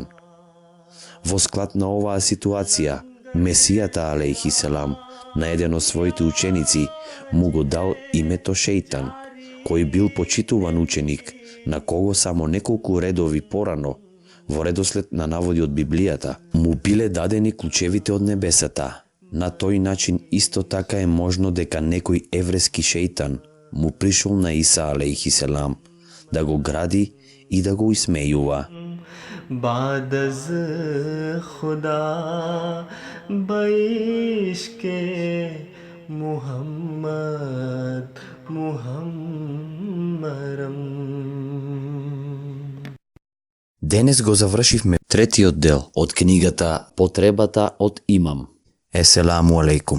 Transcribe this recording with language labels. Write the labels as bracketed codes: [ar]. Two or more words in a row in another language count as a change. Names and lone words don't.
[mk] Во склад на оваа ситуација, Месијата, алейхиселам, на еден од своите ученици му го дал името шејтан, кој бил почитуван ученик, на кого само неколку редови порано, во редослед на наводи од Библијата, му биле дадени клучевите од небесата. На тој начин исто така е можно дека некој еврејски шејтан му пришол на Иса, алейхиселам, да го гради и да го исмејува. [fa] بعد از خدا به عشق محمد مخمرم. [mk] Денес го завршивме третиот дел од книгата Потребата од имам. [ar] السلام عليكم.